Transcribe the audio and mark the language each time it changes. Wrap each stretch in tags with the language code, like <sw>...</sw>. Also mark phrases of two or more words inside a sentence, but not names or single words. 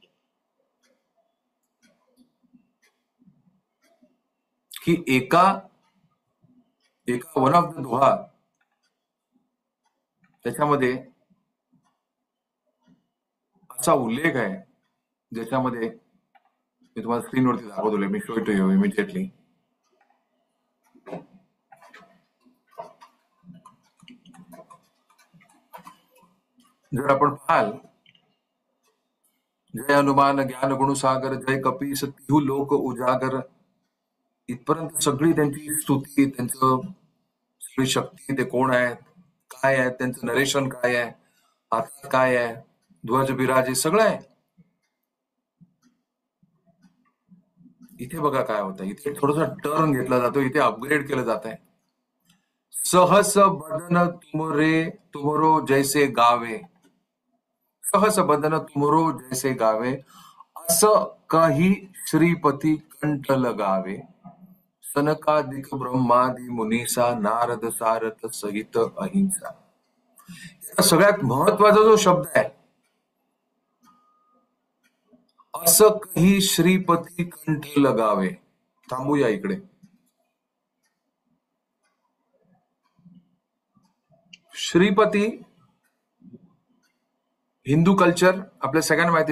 <mr>की एका</mr> <en>one of the</en> <mr>दोहा त्याच्यामध्ये असा उल्लेख आहे, ज्याच्यामध्ये मी तुम्हाला स्क्रीनवरती दाखवतो. मी</mr> <en>show it you immediately.</en> <mr>जर आपण पाहाल,</mr> <awa>जय हनुमान ज्ञान गुणसागर, जय कपीस तिहू लोक उजागर,</awa> <mr>इथपर्यंत सगळी त्यांची स्तुती, त्यांचं सगळी शक्ती, ते कोण आहेत, काय आहे, त्यांचं नरेशन काय आहे, हातात काय आहे, ध्वज बिराजे, सगळं आहे. इथे बघा काय होतं. इथे थोडासा टर्न घेतला जातो, इथे अपग्रेड केलं जात आहे.</mr> <awa>सहस बदन तुमरो जैसे गावे, सहस बदन तुमरो जैसे गावे, असं काही श्रीपती कंठ लगावे, सनकादिक ब्रह्मादि मुनीसा, नारद सारथ सहित अहिंसा.</awa> <mr>सगळ्यात महत्वाचा जो शब्द आहे,</mr> <awa>असं काही श्रीपती कंठ लगावे.</awa> <mr>थांबूया इकडे. श्रीपती, हिंदू कल्चर आपल्या सगळ्यांना माहिती आहे.</mr>